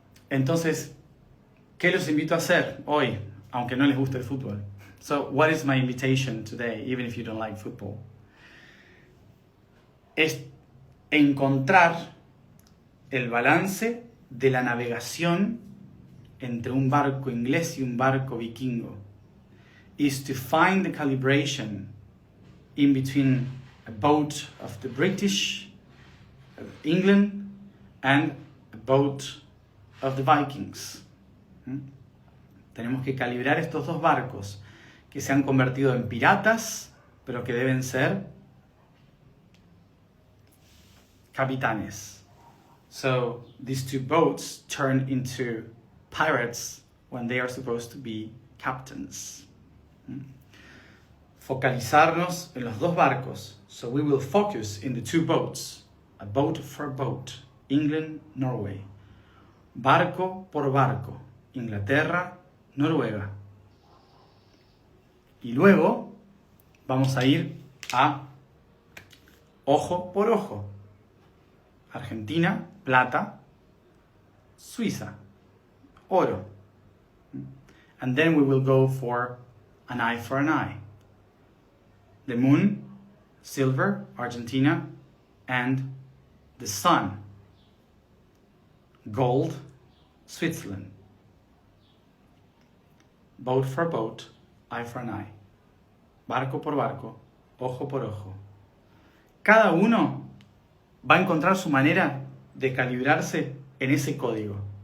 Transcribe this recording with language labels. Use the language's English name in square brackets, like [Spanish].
[Spanish] Entonces, ¿qué los invito a hacer hoy, aunque no les guste el fútbol? [English] So, what is my invitation today, even if you don't like football? [Spanish] Es encontrar el balance de la navegación entre un barco inglés y un barco vikingo. [English] Is to find the calibration in between a boat of the British, of England, and a boat of the Vikings. [Spanish] Tenemos que calibrar estos dos barcos que se han convertido en piratas, pero que deben ser capitanes. [English] So these two boats turn into pirates when they are supposed to be captains. [Spanish] Focalizarnos en los dos barcos. [English] So we will focus in the two boats. A boat for a boat. England, Norway. [Spanish] barco por barco, Inglaterra, Noruega. Y luego vamos a ir a ojo por ojo, Argentina, plata, Suiza, oro. [English] And then we will go for an eye for an eye. The moon, silver, Argentina, and the sun, gold, Switzerland. Boat for boat, eye for an eye. [Spanish] Barco por barco, ojo por ojo. Cada uno va a encontrar su manera de calibrarse en ese código.